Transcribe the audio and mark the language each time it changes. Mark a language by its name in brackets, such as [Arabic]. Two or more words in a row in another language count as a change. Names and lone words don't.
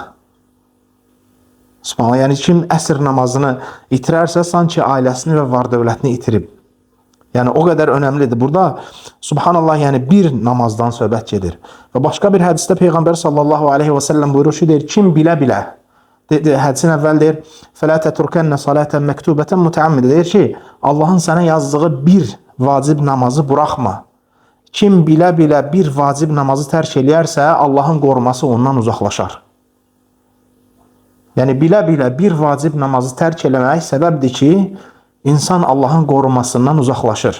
[Azerbaijani] Subhanallah, yəni kim əsr namazını itirərsə, sanki ailəsini və var dövlətini itirib. Yəni, o qədər önəmlidir. Burada, subhanallah, yəni bir namazdan söhbət gedir. Və başqa bir hədisdə Peyğəmbər [Arabic] صلى الله عليه وسلم [Azerbaijani] buyurur ki, deyir, kim bilə-bilə, hədisin əvvəl deyir, [Arabic] فَلَا تَتُرْكَنَّ صَلَاةً مَكْتُوبَةً مُتَعَمِّدًا, [Azerbaijani] deyir ki, Allahın sənə yazdığı bir vacib namazı buraxma. Kim bilə-bilə bir vacib namazı tərk eləyərsə, Allahın qoruması ondan uzaqlaşar. Yəni, bilə-bilə bir vacib namazı tərk eləmək səbəbdir ki, İnsan Allahın qorumasından uzaqlaşır.